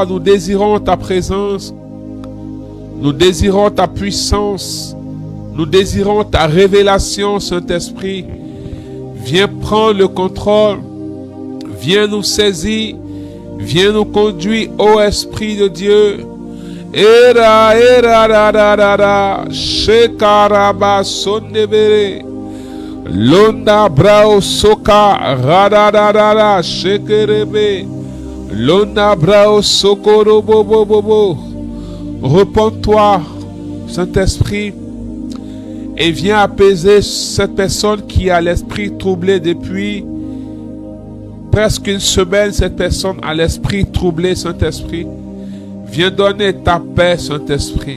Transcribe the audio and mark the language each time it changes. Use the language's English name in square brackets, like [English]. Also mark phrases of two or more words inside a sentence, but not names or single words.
[French] Nous désirons ta présence. Nous désirons ta puissance. Nous désirons ta révélation, Saint-Esprit. Viens prendre le contrôle. Viens nous saisir. Viens nous conduire, ô Esprit de Dieu. Shekaraba sondebere. Londa brao soka radadadada shekerebe londa brao sokoro bobo. Repends-toi, Saint-Esprit, et viens apaiser cette personne qui a l'esprit troublé depuis presque une semaine. Cette personne a l'esprit troublé, Saint-Esprit. Viens donner ta paix, Saint-Esprit.